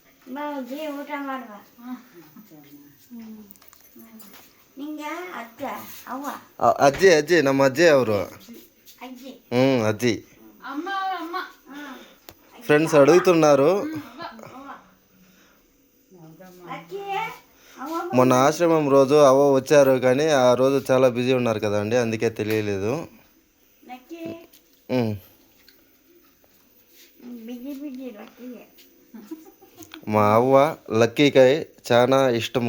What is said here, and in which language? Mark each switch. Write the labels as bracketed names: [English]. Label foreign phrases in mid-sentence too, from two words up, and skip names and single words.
[Kannada] ಬಾವುಜಿ ಊಟ ಮಾಡುವ ನಿಂಗ ಅಜ್ಜ ಅವ್ವ ಅಜ್ಜಿ ಅಜ್ಜಿ ನಮ್ಮ ಅಜ್ಜಿ ಅವರು ಅಜ್ಜಿ [Telugu] అజ్జి ఫ్రెండ్స్ అడుగుతున్నారు. మొన్న ఆశ్రమం రోజు అవ్వ వచ్చారు కానీ ఆ రోజు చాలా బిజీ ఉన్నారు కదండి, అందుకే తెలియలేదు. మా అవ్వ లక్కీకాయ చాలా ఇష్టము.